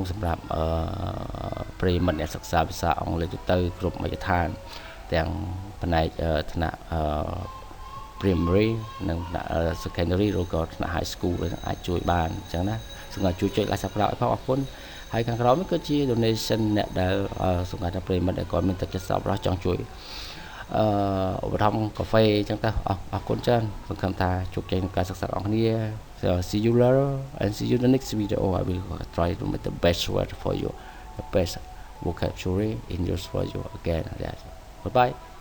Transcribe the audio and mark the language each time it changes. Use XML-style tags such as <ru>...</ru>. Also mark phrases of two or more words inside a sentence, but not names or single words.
<km>សម្រាប់ប្រិយមិត្តអ្នកសិក្សាភាសាអង់គ្លេសទូទៅគ្រប់មជ្ឈដ្ឋានទាំងផ្នែកថ្នាក់primary និង secondary ឬក៏ថ្នាក់</km> <en>high school</en> <km>អាច ជួយបានអញ្ចឹងណាសូមឲ្យជួយចុច like subscribe ឲ្យផងអរគុណហើយខាងក្រោមនេះគឺជា donation អ្នកដែលសង្ឃឹមថាប្រិយមិត្តដែលគាត់មានទឹកចិត្តសប្បុរសចង់ជួយឧបត្ថម្ភកាហ្វេអញ្ចឹងទៅអរគុណច្រើនសង្ឃឹមថាជោគជ័យក្នុងការសិក្សារបស់គ្នា</km> <en>see you later and see you in the next video I will try to make the best word for you the best vocabulary in use for you again. Bye bye.</en>